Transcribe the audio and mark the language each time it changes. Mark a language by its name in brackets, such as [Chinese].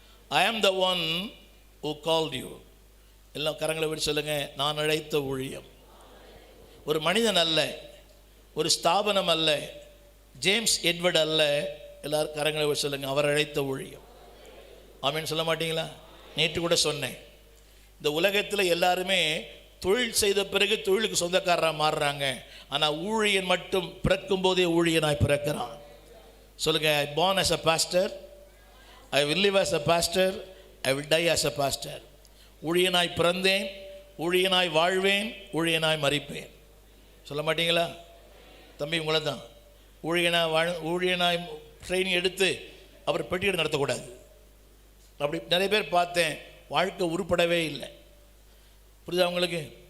[English] I am the one who called you. [Tamil] எல்லாம் கரங்களை விட்டு சொல்லுங்க, நான் அழைத்த ஊழியம். ஒரு மனிதன் அல்ல, ஒரு ஸ்தாபனம் அல்ல, ஜேம்ஸ் எட்வர்ட் அல்ல. எல்லாரும் கரங்களை விட்டு சொல்லுங்க, அவர் அழைத்த ஊழியம். ஆமீன் சொல்ல மாட்டீங்களா? நேற்று கூட சொன்னேன், இந்த உலகத்தில் எல்லாருமே தொழில் செய்த பிறகு தொழிலுக்கு சொந்தக்காரராக மாறுறாங்க. ஆனால் ஊழியன் மட்டும் பிறக்கும் போதே ஊழியனாய் பிறக்கிறான். [English] சொல்லுங்க, I born as a pastor, I will live as a pastor, I will die as a pastor. [Tamil] ஊழியனாய் பிறந்தேன், ஊழியனாய் வாழ்வேன், ஊழியனாய் மரிப்பேன். சொல்ல மாட்டீங்களா? தம்பி உங்களை தான் ஊழியனாய் ட்ரைனிங் எடுத்து அவர் பெட்டியெடு நடத்தக்கூடாது. அப்படி நிறைய பேர் பார்த்தேன், வாழ்க்கை உருப்படவே இல்லை. புரியுதா உங்களுக்கு?